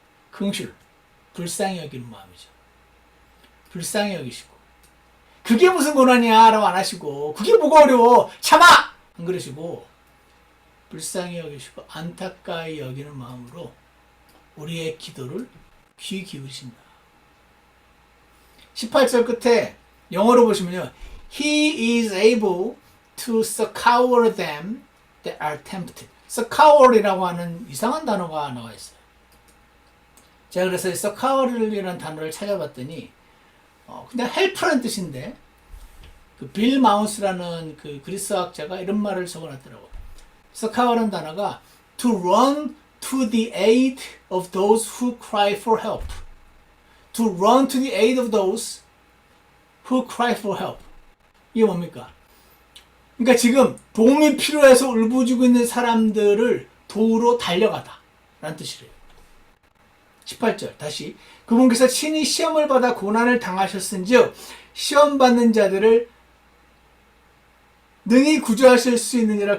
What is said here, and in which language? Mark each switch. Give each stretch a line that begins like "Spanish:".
Korean: 긍휼, 불쌍히 여기는 마음이죠. 불쌍히 여기시고 그게 무슨 고난이야 라고 안 하시고 그게 뭐가 어려워 참아 안 그러시고 불쌍히 여기시고 안타까이 여기는 마음으로 우리의 기도를 귀 기울이신다. 18절 끝에 영어로 보시면요,
English: He is able to succor them that are tempted.
Korean: succour이라고 하는 이상한 단어가 나와 있어요. 제가 그래서 succour이라는 단어를 찾아봤더니 그냥 help라는 뜻인데 그 빌 마우스라는 그 그리스어학자가 이런 말을 적어놨더라고요. succour이라는 단어가
English: to run to the aid of those who cry for help. to run to the aid of those who cry for help.
Korean: 이게 뭡니까? 그러니까 지금 도움이 필요해서 울부짖고 있는 사람들을 도우러 달려가다 라는 뜻이래요. 18절 다시, 그분께서 친히 시험을 받아 고난을 당하셨은즉 시험 받는 자들을 능히 구조하실 수 있느니라.